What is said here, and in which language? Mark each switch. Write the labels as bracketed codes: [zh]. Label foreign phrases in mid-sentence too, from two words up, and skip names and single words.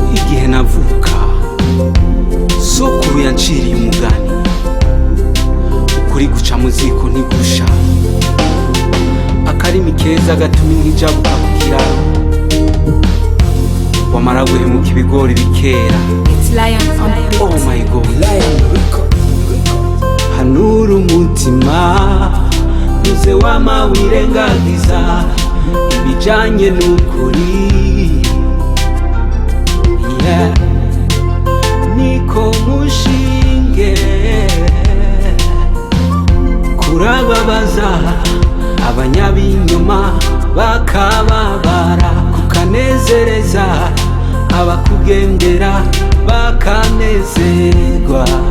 [rn] igihe navuka sokuru yanciriye umugani, ukuri guca mu ziko ntigusha, akarimi keza gatuma inka ijabuka ku kiraro, wamara guhemuka ibigori bikera. [en] Oh my God, [rn] hanura umutima ntuze wama wirengagiza ibijanye n'ukuri. [en] Yeah. [rn] Niko mushinge kurababaza abanyabinyoma bakababara, kukanezereza abakugendera bakanezerwa.